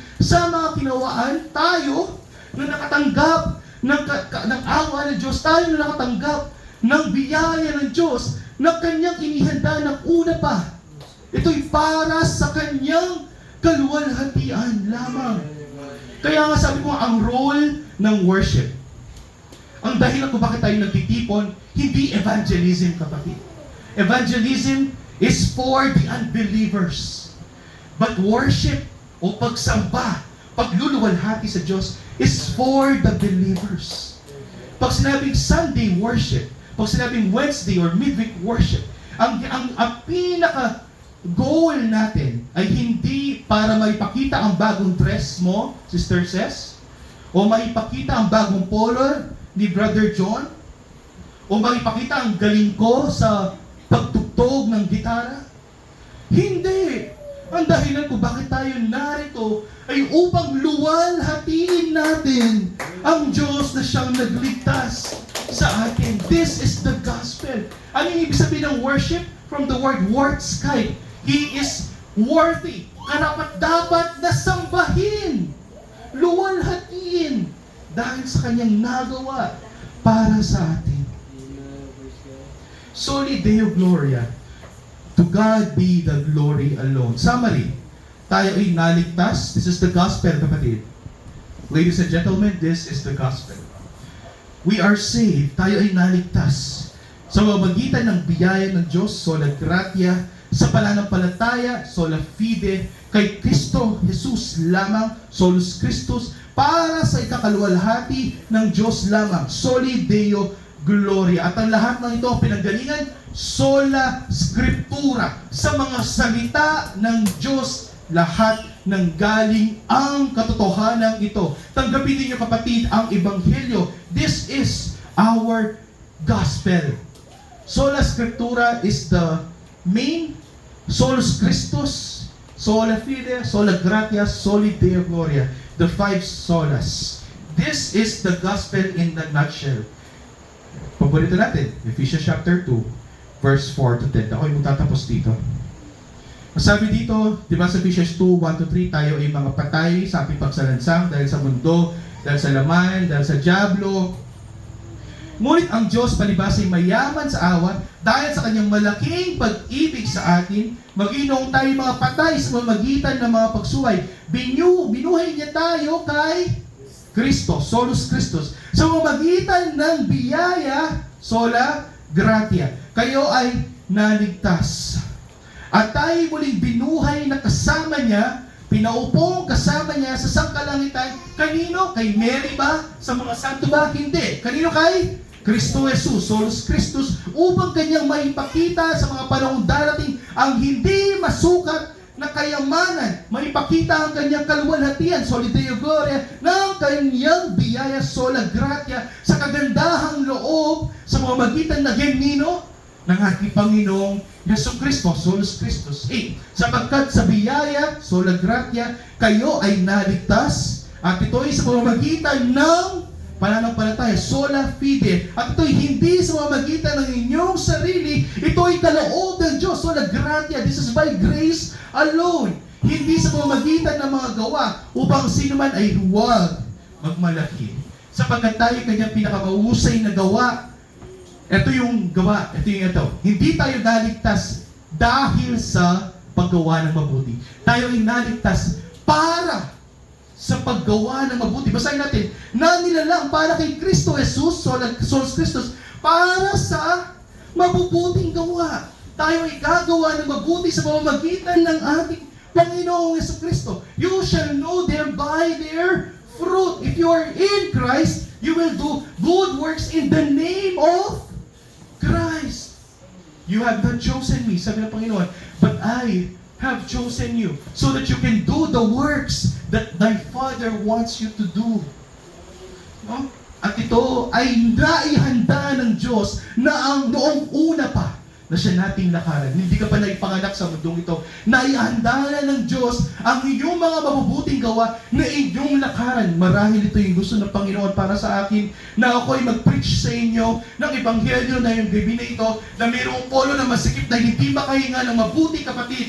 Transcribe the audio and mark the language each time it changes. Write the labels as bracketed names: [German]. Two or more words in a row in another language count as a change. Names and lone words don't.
[Filipino] Sa mga kinawaan, tayo na nakatanggap ng awa ng Diyos, tayo na nakatanggap ng biyaya ng Diyos, na kanyang inihanda ng una pa. Ito'y para sa kanyang kaluwalhatian lamang. Kaya nga sabi ko, ang role ng worship, ang dahilan kung bakit tayo nagtitipon, hindi evangelism, kapatid. [English] Evangelism is for the unbelievers. But worship [Filipino] o pagsamba, pagluluwalhati sa Diyos [English] is for the believers. [Filipino] Pag sinabing [English] Sunday worship, [Filipino] pag sinabing [English] Wednesday or midweek worship, [Filipino] ang pinaka goal natin ay hindi para maipakita ang bagong dress mo, Sister Ces, o maipakita ang bagong polo ni Brother John, o maipakita ang galing ko sa pagtugtog ng gitara. Hindi! Ang dahilan kung bakit tayo narito ay upang luwalhatiin natin ang Diyos na siyang nagligtas sa atin. [English] This is the gospel. [Filipino] Ano yung ibig sabihin ng worship? [English] From the word wortskite. He is worthy. [Filipino] Karapat-dapat na sambahin. Luwalhatiin. Dahil sa kanyang nagawa para sa atin. [Latin] Soli Deo Gloria. [English] To God be the glory alone. Summary. [Filipino] Tayo ay naligtas. [English] This is the gospel, kapatid. Ladies and gentlemen, this is the gospel. We are saved. [Filipino] Tayo ay naligtas. Sa pamamagitan ng biyaya ng Diyos, [Latin] sola gratia, [Filipino] sa pananampalataya, [Latin] sola fide, [Filipino] kay Kristo Jesus lamang, [Latin] solus Christus, [Filipino] para sa ikakaluwalhati ng Diyos lamang, [Latin] soli Deo Gloria. [Filipino] At ang lahat ng ito ang pinanggalingan, [Latin] sola Scriptura. [Filipino] Sa mga salita ng Diyos, lahat ng galing ang katotohanan ito. Tanggapin niyo, kapatid, ang Ebanghelyo. [English] This is our gospel. [Latin] Sola Scriptura [English] is the main, [Latin] solus Christus, sola fide, sola gratia, soli Deo Gloria. [English] The 5 solas. This is the gospel in the nutshell. [Filipino] Paborito natin, Ephesians chapter 2, verse 4 to 10. Ako ay magtatapos dito. Sabi dito, di ba sa Ephesians 2, 1 to 3, tayo ay mga patay sa ating pagsalansang dahil sa mundo, dahil sa laman, dahil sa dyablo. Ngunit ang Diyos palibas ay mayaman sa awa dahil sa kanyang malaking pag-ibig sa atin, maginoong tayo mga patay sa mamagitan ng mga pagsuway. Binuhay niya tayo kay Kristo, [Latin] solus Christus. [Filipino] Sa mamagitan ng biyaya, [Latin] sola gratia. [Filipino] Kayo ay naligtas. At tayo muling binuhay na kasama niya, pinaupong kasama niya sa sangkalangitan. Kanino? Kay Mary ba? Sa mga santo ba? Hindi. Kanino kay Kristo Jesus, [Latin] solus Christus, [Filipino] upang kanyang maipakita sa mga panahong darating ang hindi masukat na kayamanan, maipakita ang kanyang kaluwalhatian, [Latin] soli Deo Gloria, [Filipino] ng kanyang biyaya, [Latin] sola gratia, [Filipino] sa kagandahang loob sa pamamagitan na genino ng ating Panginoong Jesucristo, [Latin] solus Christus. [Filipino] Sapagkat sa biyaya, [Latin] sola gratia, [Filipino] kayo ay naligtas, at ito ay sa pamamagitan ng pananampalataya, [Latin] sola fide. [Filipino] At ito'y hindi sa pamamagitan ng inyong sarili, ito'y kaloob ng Diyos, [Latin] sola gratia. [English] This is by grace alone. [Filipino] Hindi sa pamamagitan ng mga gawa, upang sino man ay huwag magmalaki. Sapagkat tayo kanyang pinakamahusay na gawa. Ito yung gawa, ito yung ito. Hindi tayo naligtas dahil sa paggawa ng mabuti. Tayo ay naligtas para sa paggawa ng mabuti. Basahin natin, na nilalang para kay Kristo Jesus, solus Christus, para sa mabubuting gawa. Tayo ay gagawa ng mabuti sa pamamagitan ng ating Panginoong Jesucristo. [English] You shall know them by their fruit. If you are in Christ, you will do good works in the name of Christ. You have not chosen me, [Filipino] sabi ng Panginoon, [English] but I have chosen you so that you can do the works that thy Father wants you to do. No? [Filipino] At ito ay naihanda ng Diyos na ang noong una pa na siya nating lakaran. Hindi ka pa naipanganak sa mundong ito. Naihanda na ng Diyos ang iyong mga mabubuting gawa na inyong lakaran. Marahil ito yung gusto ng Panginoon para sa akin na ako ay mag-preach sa inyo ng Ebanghelyo na yung gabi na ito na mayroong polo na masikip na hindi makahinga ng mabuti, kapatid.